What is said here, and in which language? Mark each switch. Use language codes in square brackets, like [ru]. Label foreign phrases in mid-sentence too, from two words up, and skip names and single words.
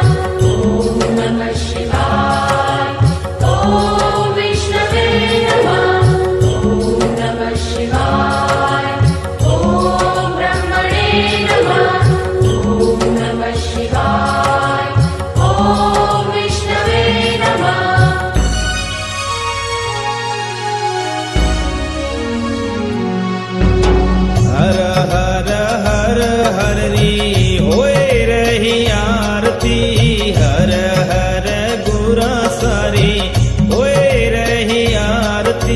[sa] ॐ नमः शिवाय। ॐ विष्णवे नमः। ॐ नमः शिवाय। ॐ ब्रह्मणे नमः। ॐ नमः शिवाय। ॐ विष्णवे नमः। [hi] हर हर हर हर री होए रही आरती। हर हर गुरा सारी होए रही आरती।